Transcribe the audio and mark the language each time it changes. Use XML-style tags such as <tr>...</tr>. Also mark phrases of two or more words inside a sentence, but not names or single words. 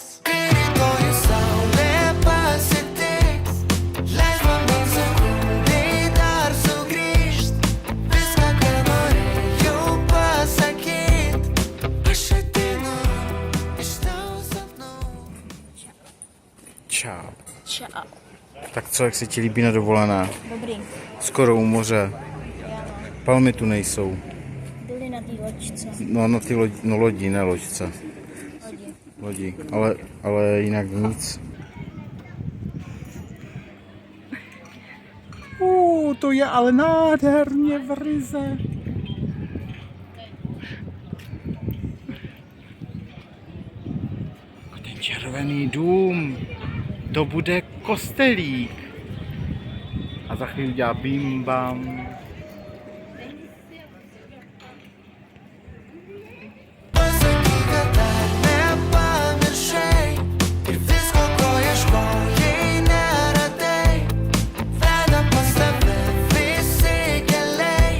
<lt>Kai rytoj saulė pasitiks, leis man bent sekundei dar sugrįžt. Viską, ką norėjau pasakyt, aš ateinu iš tavo sapnų.</lt> <cs>Čau. Čau. Tak co, jak se ti líbí na dovolená? Dobrý. Skoro u moře. Palmy tu nejsou. Byli na té loďce. No na ty lodi, ne loďce. Lodi. Ale jinak nic. To je ale nádherně v Rize. A ten červený dům, to bude kostelík. A za chvíli udělá bim bam.</cs> <lt>Pasakyk, kad dar nepamiršai ir visko, ko ieškojai, neradai. Veda pas tave visi keliai.</lt>